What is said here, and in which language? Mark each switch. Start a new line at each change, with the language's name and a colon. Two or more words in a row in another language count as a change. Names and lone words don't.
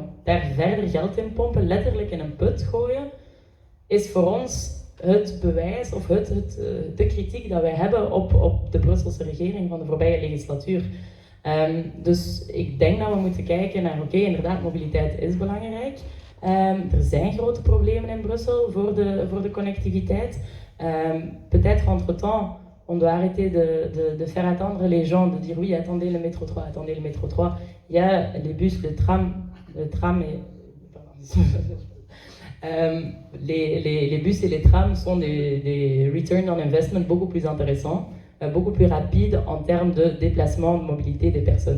Dutch: Daar verder geld in pompen, letterlijk in een put gooien, is voor ons het bewijs of de kritiek dat wij hebben op de Brusselse regering van de voorbije legislatuur. Dus ik denk dat we moeten kijken naar, oké, inderdaad, mobiliteit is belangrijk. Er zijn grote problemen in Brussel voor de connectiviteit.
French: Peut-être entre-temps, on doit arrêter de faire attendre les gens, de dire oui, attendez le métro 3, attendez le métro 3. Il y a les bus, le tram et... les bus et les trams sont des
English: return on investment
French: beaucoup plus intéressants, beaucoup plus rapides en termes de déplacement, de mobilité des personnes.